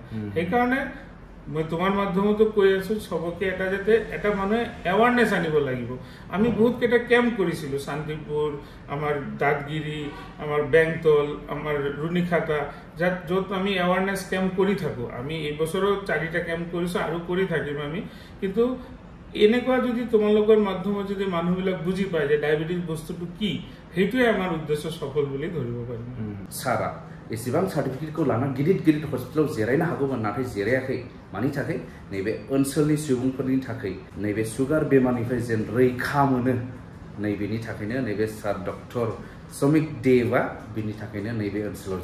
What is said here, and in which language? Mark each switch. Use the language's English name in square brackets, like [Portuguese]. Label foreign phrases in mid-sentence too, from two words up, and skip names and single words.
[Assamese] সেই কাৰণে মই তোমাৰ মাধ্যমতো কৈ আছো সবকে এটা যাতে এটা মানে অ্যাৱাৰনেস আনিব লাগিব আমি বহুত কেটা ক্যাম্প কৰিছিলো শান্তিপুৰ আমাৰ দাদগিৰি আমাৰ বেংতল আমাৰ ৰুনিখাতা যত আমি অ্যাৱাৰনেস ক্যাম্প কৰি থাকো আমি এই বছৰৰ 4টা ক্যাম্প কৰিছো আৰু কৰি থাকিম আমি কিন্তু এনেকুৱা যদি তোমালোকৰ মাধ্যমত যদি মানুহবিলাক বুজি পায় যে ডায়াবেটিস বস্তুটো কি হেতুৱে আমাৰ উদ্দেশ্য সফল বুলি ধৰিব পাৰিম [Bodo] সারা एसेबां सार्टिफिकेटखौ लाना गिदिर हस्पिटालाव जिरायनो हागौमोन नाथाय जिरायाखै मानि थाखाय नैबे ओनसोलनि सुबुंफोरनि थाखाय नैबे सुगार बेमारनिफ्राय जेन रैखा मोनो नैबेनि थाखायनो नैबे सार डक्टर समिक देबा बिनि थाखायनो नैबे ओनसोलाव